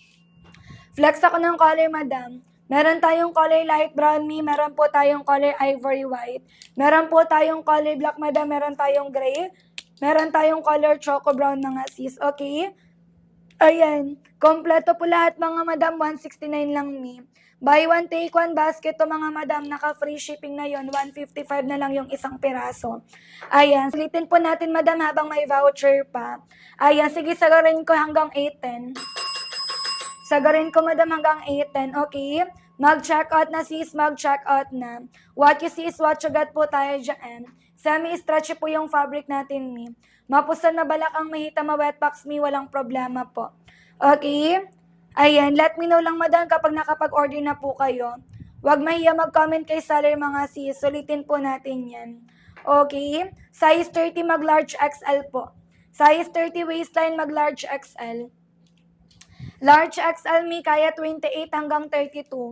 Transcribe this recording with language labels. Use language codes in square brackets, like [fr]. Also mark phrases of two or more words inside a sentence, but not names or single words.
[tl] Flex ako ng color, madam. Meron tayong [en] color light brown, [tl] Mi. Meron po tayong [en] color ivory white. [tl] Meron po tayong [en] color black, [tl] madam. Meron tayong gray. Meron tayong [en] color choco brown, [tl] mga sis. Okay? Ayan. Kompleto po lahat, mga madam. 169 lang, Mi. [en] Buy one, take one [tl] basket to, mga madam. Naka-free shipping na yon. 155 na lang yung isang piraso. Ayan. Sulitin po natin, madam, habang may voucher pa. Ayan. Sige, sagarin ko hanggang 8:10. Sagarin ko, madam, hanggang 8:10. Okay? Mag-check out na, sis. Mag-check out na. [en] What you see is what you get [tl] po tayo dyan. Semi-stretchy po yung fabric natin, Mi. Mapusan na balak ang mahita, ma-wetbox, Mi. Walang problema po. Okay? Ayan. [en] Let me know [tl] lang, madam, kapag nakapag-order na po kayo. Huwag mahiya mag-comment kay seller, mga sis. Sulitin po natin yan. Okay? Size 30, mag-large XL po. [en] Size 30 waistline, [tl] mag- [en] large XL. [tl] Large XL, Mi, kaya 28 hanggang 32.